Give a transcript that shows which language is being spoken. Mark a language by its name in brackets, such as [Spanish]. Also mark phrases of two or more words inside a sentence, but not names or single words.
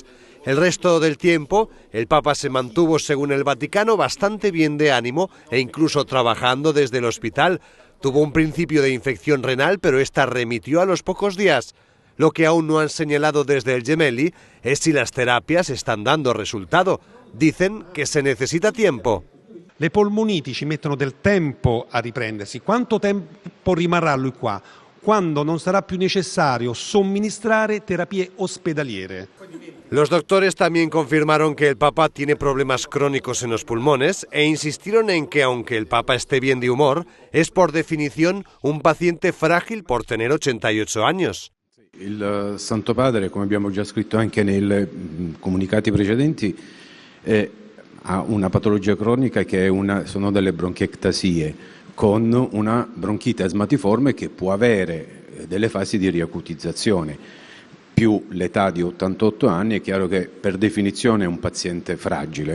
[Spanish] El resto del tiempo, el Papa se mantuvo, según el Vaticano, bastante bien de ánimo e incluso trabajando desde el hospital. Tuvo un principio de infección renal, pero esta remitió a los pocos días. Lo que aún no han señalado desde el Gemelli es si las terapias están dando resultado. Dicen que se necesita tiempo. [Italian] Le polmoniti ci mettono del tempo a riprendersi. Quanto tempo rimarrà lui qua? Quando non sarà più necessario somministrare terapie ospedaliere. [Spanish] Los doctores también confirmaron que el Papa tiene problemas crónicos en los pulmones e insistieron en que aunque el Papa esté bien de humor, es por definición un paciente frágil por tener 88 años. [Italian] Il Santo Padre, come abbiamo già scritto anche nei comunicati precedenti, ha una patologia cronica che sono delle bronchiectasie, con una bronchite asmatiforme che può avere delle fasi di riacutizzazione. Più l'età di 88 anni, è chiaro che per definizione è un paziente fragile.